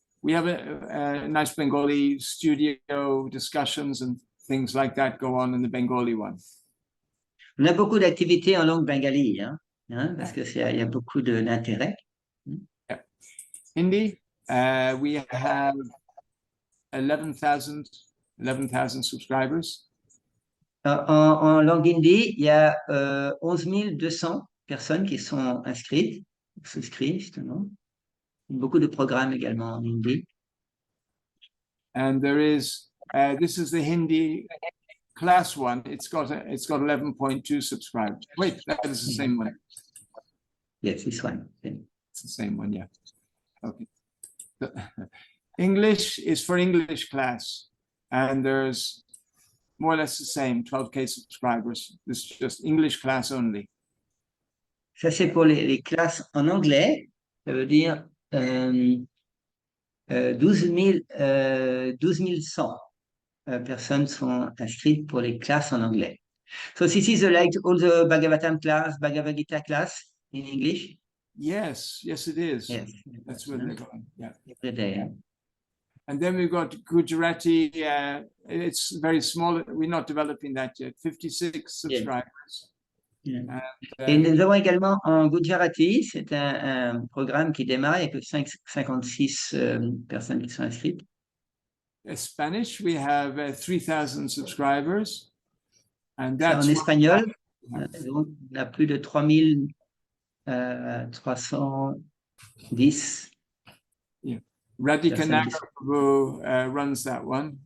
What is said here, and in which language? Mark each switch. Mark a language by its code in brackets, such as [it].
[en] We have a nice Bengali studio discussions and things like that go on in the Bengali one. [fr] On a beaucoup d'activités en langue bengali, parce que il y a beaucoup d'intérêt. [en] Yeah. Hindi, we have 11,000 subscribers. [fr] En langue hindi, il y a 11 200 personnes qui sont souscrites, justement. Beaucoup de programmes également en hindi. [en] And there is, this is the Hindi class one. It's got 11.2 subscribers. Wait, that is the same one. Yes, this one. It's the same one, yeah. Okay. English is for English class, and there's more or less the same, 12K subscribers. This is just English class only. [fr] Ça, c'est pour les classes en anglais. Ça veut dire 12 100 personnes sont inscrites pour les classes en anglais. [en] So this is like all the Bhagavatam class, Bhagavad Gita class in English? Yes, it is. Yes. That's where they're going, yeah. Every day. And then we've got Gujarati. It's very small. We're not developing that yet. 56 subscribers. Yeah. And, [fr] et nous avons également en Gujarati, c'est un programme qui démarre avec 56 personnes qui sont inscrites. [en] Spanish, we have 3,000 subscribers. And that's [fr] en espagnol, on a plus de 3,310. [en] Yeah. Radhika Nagar Prabhu runs that one.